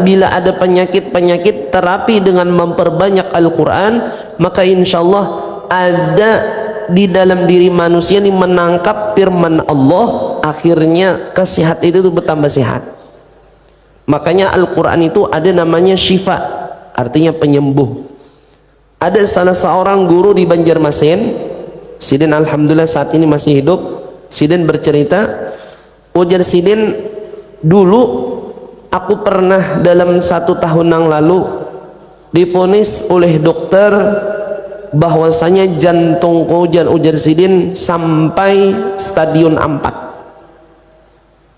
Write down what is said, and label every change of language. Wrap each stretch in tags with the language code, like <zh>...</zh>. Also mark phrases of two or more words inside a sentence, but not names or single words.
<id>Bila ada penyakit-penyakit, terapi dengan memperbanyak Al-Quran, maka</id> <ar>insya Allah</ar> <id>ada di dalam diri manusia ini menangkap firman Allah, akhirnya kesehatan itu bertambah sehat. Makanya Al-Quran itu ada namanya syifa, artinya penyembuh. Ada salah seorang guru di Banjarmasin, Sidin alhamdulillah saat ini masih hidup. Sidin bercerita, ujar Sidin, dulu aku pernah dalam 1 tahun yang lalu divonis oleh dokter bahwasanya jantungku, ujar Sidin, sampai stadion 4.</id>